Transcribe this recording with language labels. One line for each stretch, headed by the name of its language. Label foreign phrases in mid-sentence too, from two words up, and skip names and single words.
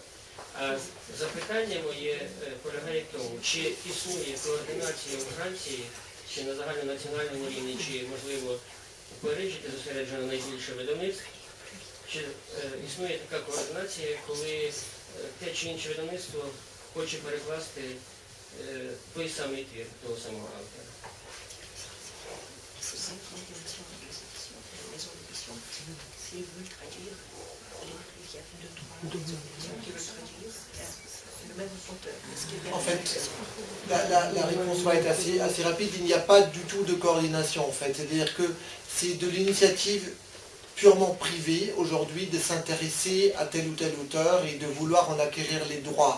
Ukrainian: А запитання моє полягає в тому, чи існує координація у Франції, чи на загальнонаціональному рівні, чи, можливо, у Парижі, де зосереджено найбільше видавництв, чи існує така координація, коли те чи інше видавництво хоче перекласти той самий твір того самого автора.
French: En fait, la réponse va être assez rapide. Il n'y a pas du tout de coordination, en fait. C'est-à-dire que c'est de l'initiative purement privée, aujourd'hui, de s'intéresser à tel ou tel auteur et de vouloir en acquérir les droits.